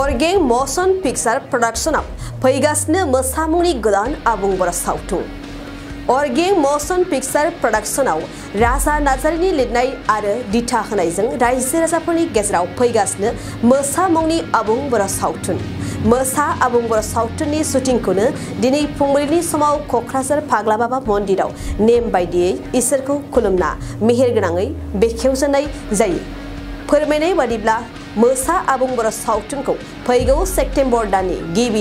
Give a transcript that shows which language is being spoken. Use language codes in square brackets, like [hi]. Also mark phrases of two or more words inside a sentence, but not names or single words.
[brx] Orgeng motion picture production of फैगासिनो मोसा मुंनि गोदान आबुं बर' सावथुन Orgeng motion picture production आव राजा नार्जारिनि लिरनाय आरो दिथा होनायजों रायजो राजाफोरनि गेजेराव फैगासिनो मोसा मुंनि आबुं बर' सावथुन मोसा आबुं बर' सावथुननि शुटिंखौनो दिनै फुंबिलिनि समाव क'क्राझार फाग्ला बाबा मन्दिराव नेम बायदियै इसोरखौ खुलुमना मेहेरगोनाङै बेखेवजेननाय जायो फोरमायनाय बादिब्ला मोसा आबुं बर' सावथुनखौ फैगौ सेप्तेम्बर दाननि गिबि